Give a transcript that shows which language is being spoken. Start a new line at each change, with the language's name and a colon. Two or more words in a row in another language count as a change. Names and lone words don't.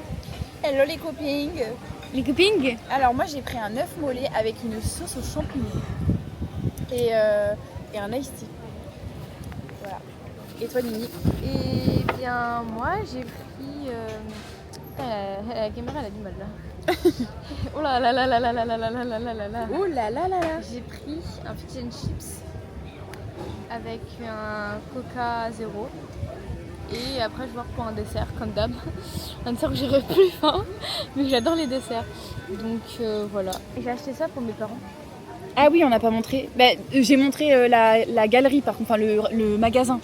French: Hello les copines. Les copines. Alors moi j'ai pris un œuf mollet avec une sauce aux champignons et un
English: iced tea.
French: Voilà. Et toi Nini? Et bien moi j'ai pris... la caméra elle a du mal là. Oh là là là là là là là là là là là là là. Oh là là là là. J'ai pris un
English: fish and chips
French: avec un coca zéro. Et après je vais voir pour un dessert comme d'hab. Un dessert que j'aurais plus faim, mais j'adore les desserts. Donc voilà. Et j'ai acheté ça pour mes parents. Ah oui, on n'a pas montré. Bah, j'ai montré la galerie par contre, enfin le magasin.